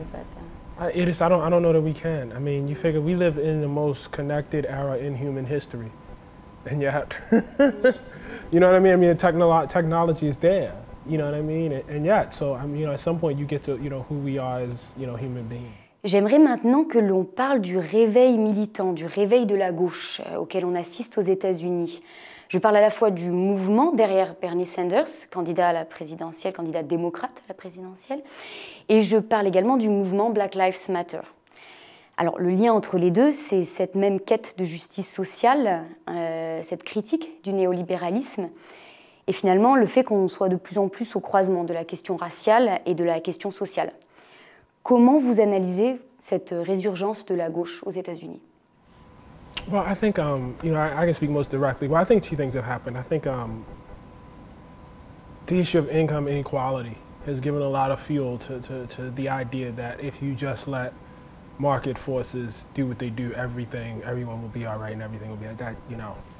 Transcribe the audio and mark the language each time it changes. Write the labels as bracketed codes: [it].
[en] say. But it is. I don't know that we can. I mean, you figure we live in the most connected era in human history, and yet, you know what I mean? I mean, technology is there. You know what I mean? And yet, so I mean, you know, at some point, you get to, you know, who we are as, you know, human beings. [fr] J'aimerais maintenant que l'on parle du réveil militant, du réveil de la gauche auquel on assiste aux États-Unis. Je parle à la fois du mouvement derrière Bernie Sanders, candidat à la présidentielle, candidat démocrate à la présidentielle, et je parle également du mouvement Black Lives Matter. Alors le lien entre les deux, c'est cette même quête de justice sociale, cette critique du néolibéralisme, et finalement le fait qu'on soit de plus en plus au croisement de la question raciale et de la question sociale. Comment vous analysez cette résurgence de la gauche aux États-Unis? [en] Well, I think, you know, I can speak most directly. Well, I think two things have happened. I think the issue of income inequality has given a lot of fuel to the idea that if you just let market forces do what they do, everyone will be all right and everything will be like that, you know.